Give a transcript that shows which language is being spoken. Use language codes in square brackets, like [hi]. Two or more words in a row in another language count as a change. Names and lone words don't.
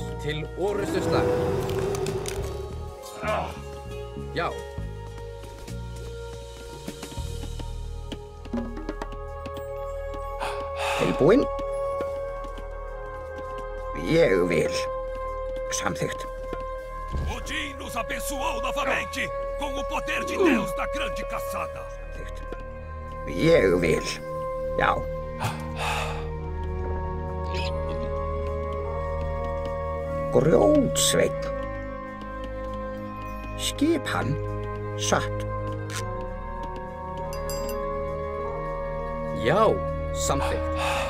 [is] Til orustuslag. Já. Tilbúinn. Ég vil. Samþykkt. [pt] Odin nos abençoou novamente com o poder de Deus da grande caçada. [is] Samþykkt. Ég vil. Já. Grjótsveinn. Skipan. Satt. Já, samþykkt.